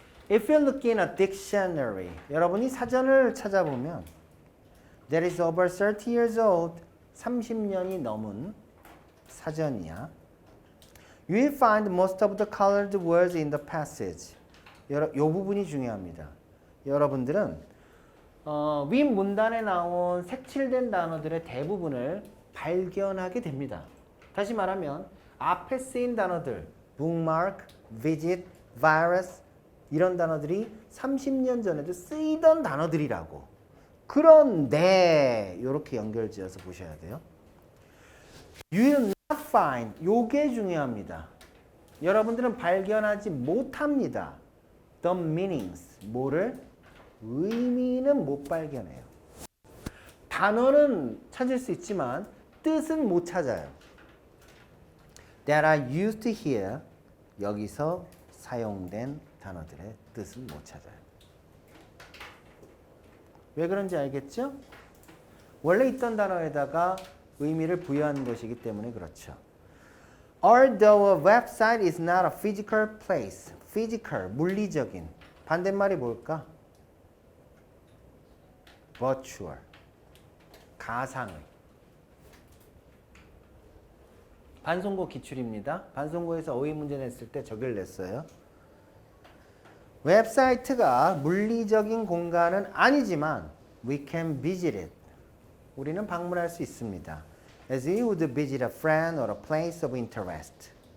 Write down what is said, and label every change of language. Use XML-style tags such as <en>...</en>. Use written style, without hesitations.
<en>If you look in a dictionary,</en> <ko>여러분이 사전을 찾아보면</ko> <en>that is over 30 years old,</en> <ko>30년이 넘은 사전이야.</ko> <en>You will find most of the colored words in the passage.</en> <ko>이 부분이 중요합니다. 여러분들은 윗 문단에 나온 색칠된 단어들의 대부분을 발견하게 됩니다. 다시 말하면 앞에 쓰인 단어들, bookmark, visit, virus 이런 단어들이 30년 전에도 쓰이던 단어들이라고. 그런데 이렇게 연결지어서 보셔야 돼요.</ko> <en>You will not find.</en> <ko>요게 중요합니다. 여러분들은 발견하지 못합니다.</ko> <en>The meanings.</en> <ko>뭐를? 의미는 못 발견해요. 단어는 찾을 수 있지만 뜻은 못 찾아요.</ko> <en>That are used here.</en> <ko>여기서 사용된 단어들의 뜻은 못 찾아요. 왜 그런지 알겠죠? 원래 있던 단어에다가 의미를 부여하는 것이기 때문에 그렇죠.</ko> <en>Although a website is not a physical place.</en> <ko>physical, 물리적인. 반대말이 뭘까? virtual, 가상의. 반송고 기출입니다. 반송고에서 어휘 문제 냈을 때 저걸 냈어요. 웹사이트가 물리적인 공간은 아니지만</ko> <en>we can visit it.</en> <ko>우리는 방문할 수 있습니다.</ko> <en>As we would visit a friend or a place of interest.</en>